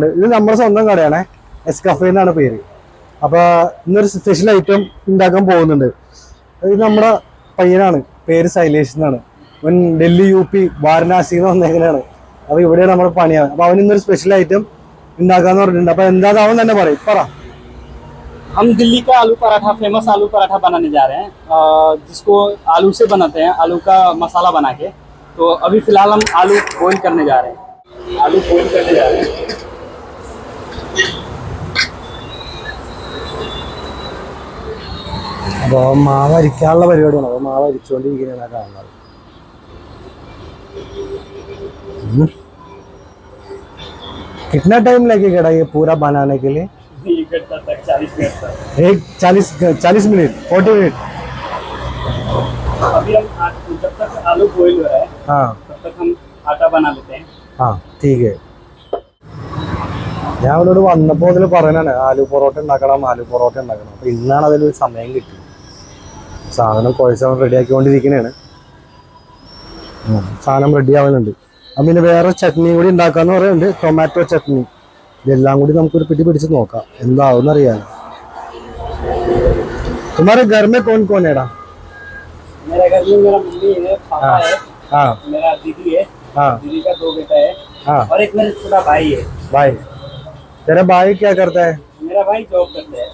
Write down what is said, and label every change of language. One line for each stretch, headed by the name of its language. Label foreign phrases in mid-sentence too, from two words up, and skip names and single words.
Malayalam: ഇത് നമ്മുടെ സ്വന്തം കടയാണേ, എസ് കഫേ എന്നാണ് പേര്. അപ്പോൾ ഇന്നൊരു സ്പെഷ്യൽ ഐറ്റം ഉണ്ടാക്കാൻ പോകുന്നുണ്ട്. ഇത് നമ്മുടെ പയ്യനാണ്, പേര് ശൈലേഷ് എന്നാണ്. അവൻ ഡൽഹി UP വാരണാസിയിൽ നിന്ന് വന്നേക്കനാണ്. അപ്പോൾ ഇവിടെയാണ് നമ്മുടെ പണിയാണ്. അപ്പോൾ അവൻ ഇന്നൊരു സ്പെഷ്യൽ ഐറ്റം ഉണ്ടാക്കാന്ന് പറഞ്ഞിട്ടുണ്ട്. അപ്പോൾ എന്താ അവൻ തന്നെ പറയും, പറ.
Hindi: हम दिल्ली का आलू पराठा, फेमस आलू पराठा बनाने जा रहे हैं, जिसको आलू से बनाते हैं, आलू का मसाला बना के। तो अभी फिलहाल हम आलू बॉईल करने जा रहे हैं। आलू बॉईल करने जा रहे हैं।
Malayalam: അപ്പോൾ മാവ് അരിക്കാനുള്ള പരിപാടിയാണ്. അപ്പോൾ മാവ് അരിച്ചുകൊണ്ടിരിക്കുന്നതാണ് കാണുന്നത്.
Hindi: कितना टाइम लगेगा ये पूरा बनाने के लिए? 1 घंटा तक, 40 मिनट तक। 40 मिनट, 40 मिनट। अभी हम जब तक आलू बॉईल हो रहा है, हाँ, तब तक हम आटा बना लेते हैं। हाँ ठीक है.
Malayalam: ഞാൻ അവനോട് വന്നപ്പോൾ അതിൽ പറയാനാണ് ആലു പൊറോട്ട ഉണ്ടാക്കണം. അപ്പോൾ ഇന്നാണ് അതിലൊരു സമയം കിട്ടിയത്. സാധനം കുഴച്ച് റെഡിയാക്കിക്കൊണ്ടിരിക്കുന്നതാണ്. സാധനം റെഡി ആവുന്നുണ്ട്. അപ്പം പിന്നെ വേറെ ചട്നിയും കൂടി ഉണ്ടാക്കാന്ന് പറയുന്നുണ്ട്, ടൊമാറ്റോ ചട്നി. ഇതെല്ലാം കൂടി നമുക്കൊരു പിടി പിടിച്ച് നോക്കാം എന്താവും അറിയാൻ.
Hindi: तुम्हारे घर में कौन कौन है? मेरे घर में मेरा मम्मी है, पापा है, हाँ, मेरा दीदी है, हाँ, दीदी का 2 बेटा है, हाँ. और एक मेरा छोटा भाई है। भाई, तेरा भाई क्या करता है? मेरा भाई जॉब करता है